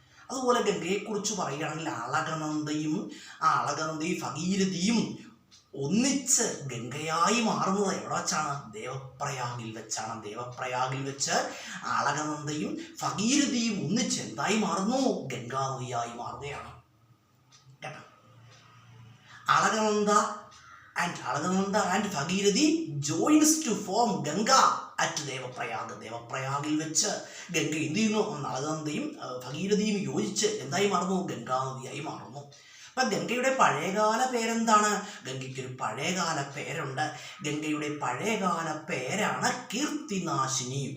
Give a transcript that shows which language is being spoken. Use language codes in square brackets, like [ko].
[ml] അതുപോലെ ഗംഗയെക്കുറിച്ച് പറയുകയാണെങ്കിൽ അളകനന്ദയും ഭഗീരഥിയും ഒന്നിച്ച് ഗംഗയായി മാറുന്നത് എവിടെ വെച്ചാണ്? ദേവപ്രയാഗിൽ വെച്ചാണ്. ദേവപ്രയാഗിൽ വെച്ച് അളകനന്ദയും ഭഗീരഥിയും ഒന്നിച്ച് എന്തായി മാറുന്നു? ഗംഗാ നദിയായി മാറുകയാണ് കേട്ടോ. [en] Alagananda and Bhagirathi joins to form Ganga at Devaprayag. [ml] ദേവപ്രയാഗിൽ വെച്ച് ഗംഗ എന്ത് ചെയ്യുന്നു? അളകനന്ദയും ഭഗീരഥിയും യോജിച്ച് എന്തായി മാറുന്നു? ഗംഗാ നദിയായി മാറുന്നു. അപ്പം ഗംഗയുടെ പഴയകാല പേരെന്താണ്? ഗംഗയ്ക്കൊരു പഴയകാല പേരുണ്ട്. ഗംഗയുടെ പഴയകാല പേരാണ് കീർത്തിനാശിനി.